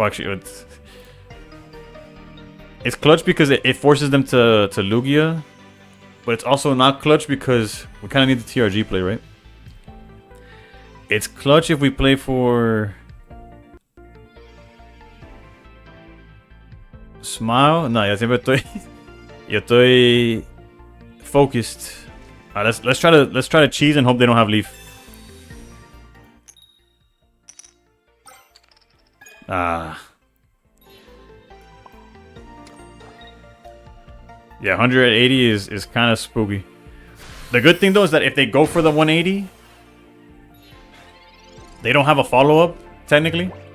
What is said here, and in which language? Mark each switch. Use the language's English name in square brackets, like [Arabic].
[English] Oh, actually, it's clutch because it forces them to Lugia, but it's also not clutch because we kind of need the TRG play, right? It's clutch if we play for Smile. [Spanish] No, ya siempre estoy focused. [English] Let's try to cheese and hope they don't have Leaf. Yeah, 180 is kind of spooky. The good thing though is that if they go for the 180, they don't have a follow-up, technically.